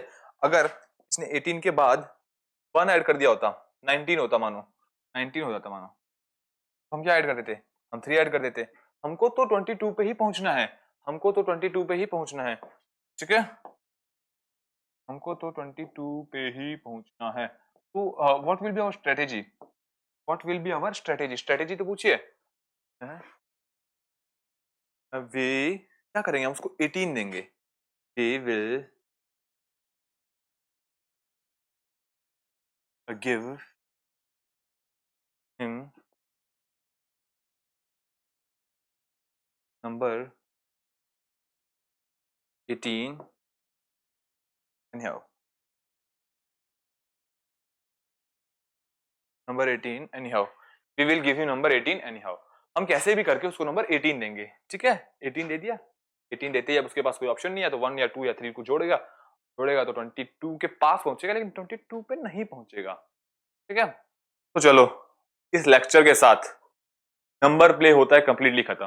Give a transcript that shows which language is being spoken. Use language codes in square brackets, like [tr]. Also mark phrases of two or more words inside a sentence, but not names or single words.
[hi] अगर इसने 18 के बाद 1 ऐड कर दिया होता, 19 होता, मानो 19 हो जाता, मानो हम क्या ऐड कर देते, हम 3 ऐड कर देते। हमको तो 22 पे ही पहुंचना है, हमको तो 22 पे ही पहुंचना है। ठीक है, हमको तो 22 पे ही पहुंचना है। [en] तो what will be our strategy, what will be our strategy, strategy [hi] तो पूछिए। वे क्या करेंगे, हम उसको 18 देंगे, [en] we will give him number 18 anyhow, नंबर 18 anyhow, we will give you number 18 anyhow। [hi] हम कैसे भी करके उसको नंबर 18 देंगे। ठीक है, 18 दे दिया, 18 देते ही अब उसके पास कोई ऑप्शन नहीं है, तो 1 या 2 या 3 को जोड़ेगा, जोड़ेगा तो 22 के पास पहुंचेगा, लेकिन 22 पे नहीं पहुंचेगा। ठीक है, तो चलो इस लेक्चर के साथ [en] number play [hi] होता है कंप्लीटली खत्म।